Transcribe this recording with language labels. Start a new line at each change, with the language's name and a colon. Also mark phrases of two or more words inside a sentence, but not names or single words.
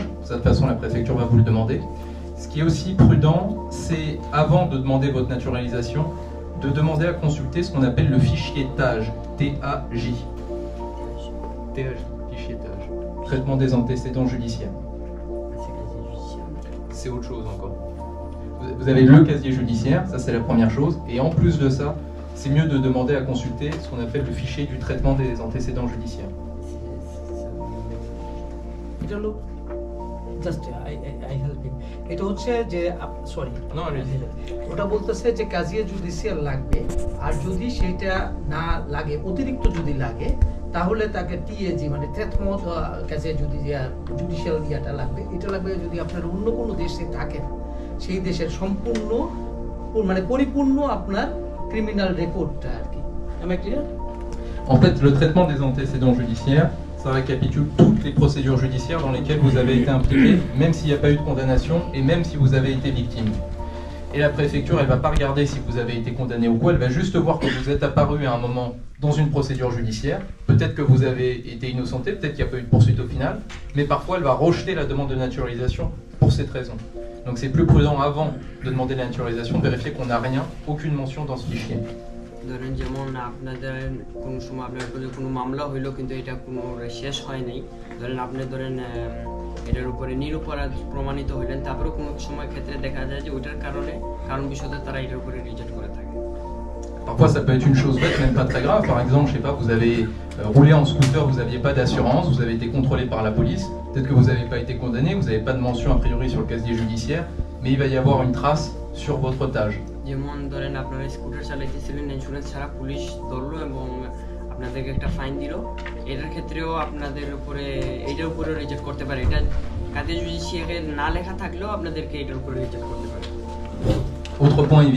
French: Ça, de toute façon, la préfecture va vous le demander. Ce qui est aussi prudent, c'est avant de demander votre naturalisation, de demander à consulter ce qu'on appelle le fichier TAJ, T-A-J. TAJ, fichier TAJ. Traitement des antécédents judiciaires. C'est autre chose encore. Vous avez le casier judiciaire, ça c'est la première chose, et en plus de ça, c'est mieux de demander à consulter ce qu'on appelle le fichier du traitement des antécédents judiciaires.
Bangla: এটা হচ্ছে যে সরি
French: Non, allez-y.
Bangla: ওটা বলতেছে যে
French: casier judiciaire
Bangla: লাগবে, আর যদি সেটা না লাগে, অতিরিক্ত যদি লাগে, তাহলে তাকে টিএজি মানে
French: traitement casier judiciaire
Bangla: ইয়াটা লাগবে। এটা লাগবে যদি আপনার অন্য কোনো দেশে থাকেন, সেই দেশের সম্পূর্ণ মানে পরিপূর্ণ আপনার ক্রিমিনাল রেকর্ডটা আর কি।
English: Am I clear?
French: En fait, le traitement des antécédents judiciaires, ça récapitule toutes les procédures judiciaires dans lesquelles vous avez été impliqué, même s'il n'y a pas eu de condamnation et même si vous avez été victime. Et la préfecture, elle ne va pas regarder si vous avez été condamné ou quoi, elle va juste voir que vous êtes apparu à un moment dans une procédure judiciaire. Peut-être que vous avez été innocenté, peut-être qu'il n'y a pas eu de poursuite au final, mais parfois elle va rejeter la demande de naturalisation pour cette raison. Donc c'est plus prudent avant de demander la naturalisation, de vérifier qu'on n'a rien, aucune mention dans ce fichier.
Bangla: ধরেন যেমন আপনাদের কোনো সময় আপনার কোনো মামলা হইলো কিন্তু এটা কোনো শেষ হয় নাই, ধরেন আপনি এটার উপরে নিরপরাধ প্রমাণিত হইলেন, তারপরে কোনো সময় ক্ষেত্রে দেখা যায় যে ওইটার কারণ বিষয়ে তারা এটার উপরে রিজেক্ট করে থাকে।
French: Parfois ça peut être une chose bête, même pas très grave. Par exemple, je sais pas, vous avez roulé en scooter, vous n'aviez pas d'assurance, vous avez été contrôlé par la police, peut-être que vous n'avez pas été condamné, vous n'avez pas de mention a priori sur le casier judiciaire, mais il va y avoir une trace sur votre TAJ.
Bangla: যেমন ধরেন আপনারা স্কুটার চালাইতেছিলেন, ইন্স্যুরেন্স ছাড়া পুলিশ ধরলো এবং আপনাদেরকে একটা ফাইন দিল, এটার ক্ষেত্রেও আপনাদের উপরে এইটার উপরে রিজেক্ট করতে পারে। এটা
French: casier judiciaire
Bangla: না লেখা থাকলেও আপনাদেরকে এটার উপরে রিজেক্ট করতে পারে।
French: Autre point évident.